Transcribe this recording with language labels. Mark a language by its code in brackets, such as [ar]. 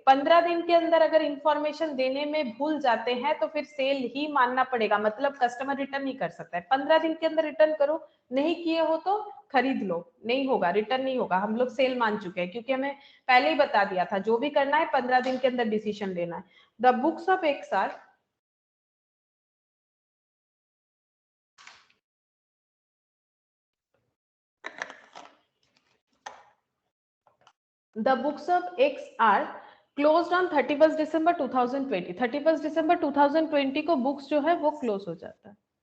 [hi] 15 दिन के अंदर अगर इंफॉर्मेशन देने में भूल जाते हैं तो फिर सेल ही मानना पड़ेगा, मतलब कस्टमर रिटर्न नहीं कर सकता है। 15 दिन के अंदर रिटर्न करो, नहीं किए हो तो खरीद लो, नहीं होगा, रिटर्न नहीं होगा, हम लोग सेल मान चुके हैं, क्योंकि हमें पहले ही बता दिया था जो भी करना है 15 दिन के अंदर डिसीजन लेना है। [en] The books of X are The books of X are closed on 31st December 2020. [hi] 31st December 2020 को बुक्स जो है वो क्लोज हो जाता है।